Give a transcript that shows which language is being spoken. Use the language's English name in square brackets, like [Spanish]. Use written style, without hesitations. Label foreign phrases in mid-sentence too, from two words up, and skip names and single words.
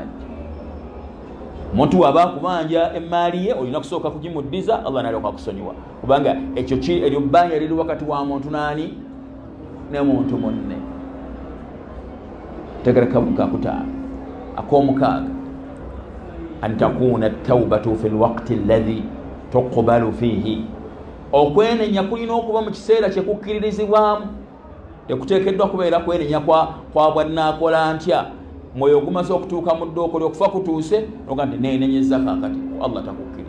[Ganda] Omuntu waba akubanja emmaali ye olina kusooka kugimuddiza, Allah n'alyoka akusonyiwa kubanga ekyo eryo bbanja liri wakati wa muntu n'ani ne muntu munne. Tegereka kakutaano. Ak'omukaaga [Arabic] أن تكون التوبة في الوقت الذي تقبل فيه, [Ganda] okwenenya kulina okuba mu kiseera kyekukkiririzibwamu. Tekuteekeddwa kubeera kwenenya kwa bwannaakola ntya mwoyo gumaze okutuuka mu ddooko ly'okufa kutuuse noga nti neenenyeza kaakati Allah takuwa.